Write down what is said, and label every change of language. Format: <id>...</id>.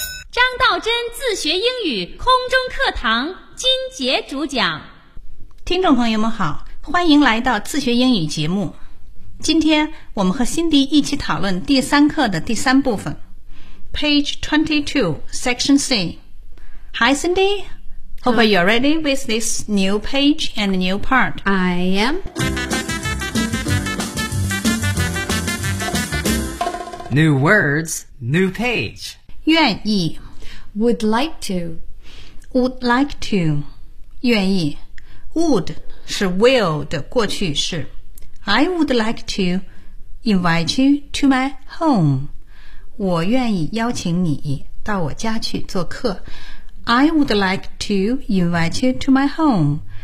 <zh>张道真自学英语空中课堂金杰主讲。听众朋友们好，欢迎来到自学英语节目。今天我们和辛迪一起讨论第三课的第三部分。</zh> <en>Page 22, Section C. Hi, Cindy. Hope you're ready with this new page and new part. I am. New words, new page.</en> <zh>愿意</zh> <en>Would like to. Would like to.</en> <zh>愿意 Would 是 will 的过去式。</zh> <en>I would like to invite you to my home.</en> <zh>我愿意邀请你到我家去做客。</zh> <en>I would like to invite you to my home.</en>